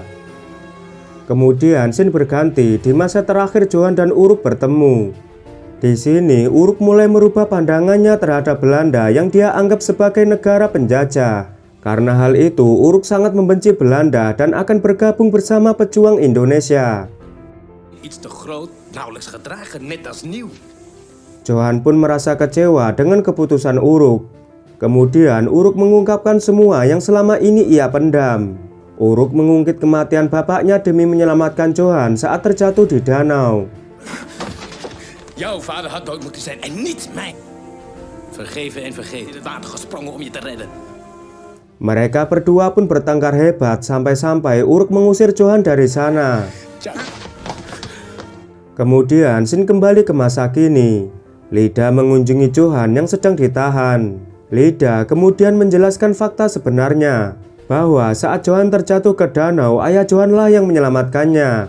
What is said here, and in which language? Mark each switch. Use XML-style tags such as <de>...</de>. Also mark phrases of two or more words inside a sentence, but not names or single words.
<id>Kemudian Sin berganti, di masa terakhir Johan dan Uruk bertemu. Di sini Uruk mulai merubah pandangannya terhadap Belanda yang dia anggap sebagai negara penjajah. Karena hal itu, Uruk sangat membenci Belanda dan akan bergabung bersama pejuang Indonesia.</id> <nl>Iets te groot, nauwelijks gedragen, net als nieuw.</nl> <id>Johan pun merasa kecewa dengan keputusan Uruk. Kemudian Uruk mengungkapkan semua yang selama ini ia pendam. Uruk mengungkit kematian bapaknya demi menyelamatkan Johan saat terjatuh di danau.</id> <nl>Jouw vader had dood moeten zijn en niet mij. Vergeven en vergeten, in het water gesprongen om je te redden.</nl> <id>Mereka berdua pun bertengkar hebat sampai-sampai Uruk mengusir Johan dari sana. Kemudian Shin kembali ke masa kini. Lida mengunjungi Johan yang sedang ditahan. Lida kemudian menjelaskan fakta sebenarnya, bahwa saat Johan terjatuh ke danau, ayah Johanlah yang menyelamatkannya.</id>